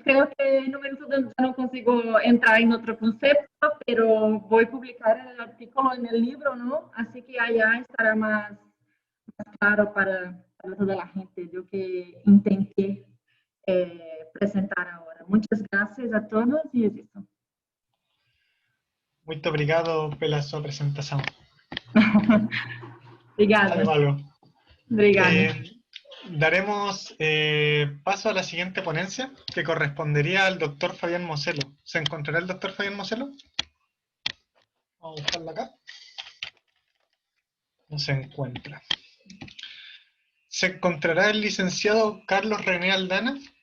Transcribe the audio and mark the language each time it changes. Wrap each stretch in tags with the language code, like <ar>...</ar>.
<es>Creo que en un momento ya no consigo entrar en otro concepto, pero voy a publicar el artículo en el libro, ¿no? Así que allá estará más claro para toda la gente, yo que intenté presentar ahora. Muchas gracias a todos y es eso.</es> <pt>Muito obrigado pela sua apresentação. Obrigada. Algo. Obrigada.</pt> <es>Daremos paso a la siguiente ponencia, que correspondería al doctor Fabián Moselo. ¿Se encontrará el doctor Fabián Moselo? Vamos a buscarlo acá. No se encuentra. ¿Se encontrará el licenciado Carlos René Aldana?</es>